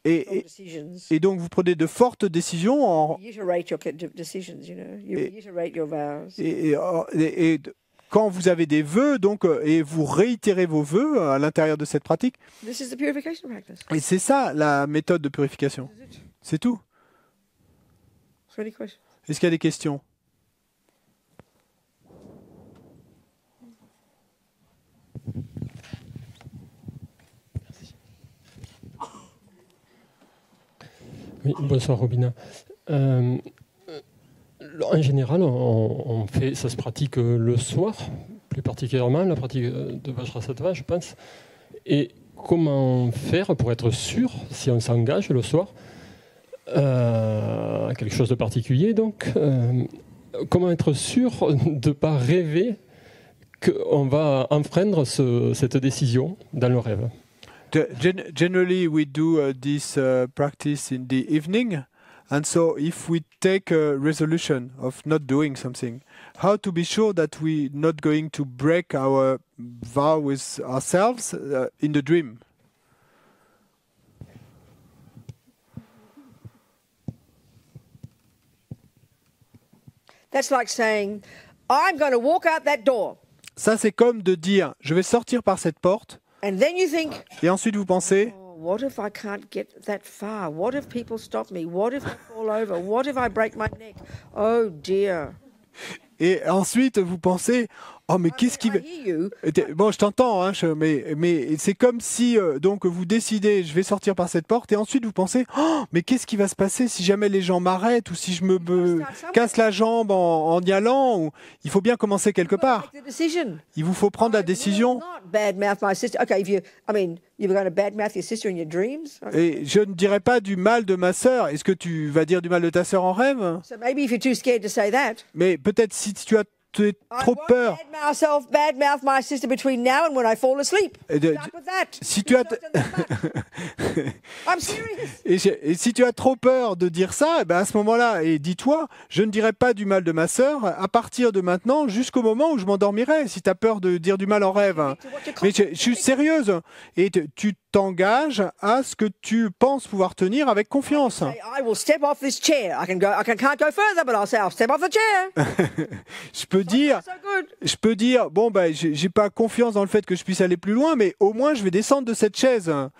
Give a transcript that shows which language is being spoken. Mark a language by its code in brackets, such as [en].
[fr] Et- [en] Strong decisions. [fr] et donc vous prenez de fortes décisions [en] You iterate your decisions, you know. You reiterate your vows. [fr] et quand vous avez des vœux, donc, et vous réitérez vos vœux à l'intérieur de cette pratique. [en] This is the purification practice. [fr] Et c'est ça la méthode de purification. C'est tout. [en] Is there any questions? [fr] Est-ce qu'il y a des questions? Oui, bonsoir Robina. En général, ça se pratique le soir, plus particulièrement la pratique de Vajrasattva, je pense. Et comment faire pour être sûr, si on s'engage le soir, à quelque chose de particulier, donc, comment être sûr de ne pas rêver qu'on va enfreindre cette décision dans le rêve? [en] Generally, we do this practice in the evening. And so if we take a resolution of not doing something, how to be sure that we're not going to break our vow with ourselves in the dream? That's like saying, I'm going to walk out that door. [fr] Ça, c'est comme de dire, je vais sortir par cette porte. [en] And then you think, [fr] Et ensuite, vous pensez, [en] oh, what if I can't get that far? What if people stop me? What if I fall over? What if I break my neck? Oh dear. [fr] et ensuite, vous pensez, oh, mais qu'est-ce qui va... [en] I hear you. [fr] Bon, je t'entends, hein, mais c'est comme si donc vous décidez, je vais sortir par cette porte, et ensuite vous pensez, oh, mais qu'est-ce qui va se passer si jamais les gens m'arrêtent ou si je me casse la jambe en y allant ou... Il faut bien commencer quelque part. [en] Make the decision. [fr] Il vous faut prendre la décision. [en] Not badmouth my sister. Okay, you were going to badmouth your sister in your dreams. [fr] Et je ne dirais pas du mal de ma sœur. Est-ce que tu vas dire du mal de ta sœur en rêve? [en] So maybe if you're too scared to say that, [fr] Mais peut-être si tu as trop peur. [en] Badmouth my sister between now and when I fall asleep. Start with that. [fr] Si tu as [en] I'm serious. [fr] et si tu as trop peur de dire ça, eh ben à ce moment-là, et dis-toi, je ne dirai pas du mal de ma sœur à partir de maintenant jusqu'au moment où je m'endormirai. Si tu as peur de dire du mal en rêve, mais je suis sérieuse. Et tu t'engages à ce que tu penses pouvoir tenir avec confiance. [en] I will step off this chair. I can't go further, but I'll say I'll step off the chair. [fr] Je peux dire, bon, ben, j'ai pas confiance dans le fait que je puisse aller plus loin, mais au moins je vais descendre de cette chaise.